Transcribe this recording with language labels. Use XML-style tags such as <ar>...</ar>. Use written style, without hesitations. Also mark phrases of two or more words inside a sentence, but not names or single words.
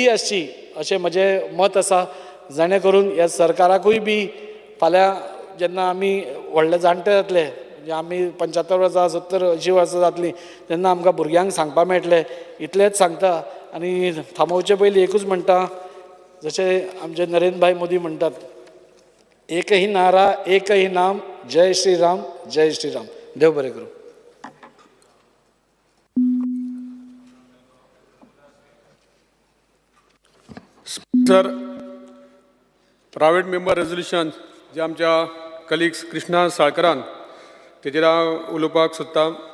<kok>आसची अशें म्हजें मत आसा जेणे करून ह्या सरकाराकूय बी फाल्यां जेन्ना आमी व्हडले जाणटे जातले म्हणजे आमी 75 वर्सां 70 80 वर्सां जातलीं तेन्ना आमकां भुरग्यांक सांगपा मेळटलें इतलेंच सांगता आनी थांबोवचे पयलीं एकूच म्हणटा जशें आमचे नरेंद्र भाई मोदी म्हणटात</kok> <hi>एक ही नारा एक ही नाम जय श्री राम</hi> <kok>देव बरें करूं. सर</kok> <en>private member resolution</en> <kok>जे आमच्या कलिग्स कृष्णा साळकरान तेजेर हांव उलोवपाक सोदतां.</kok>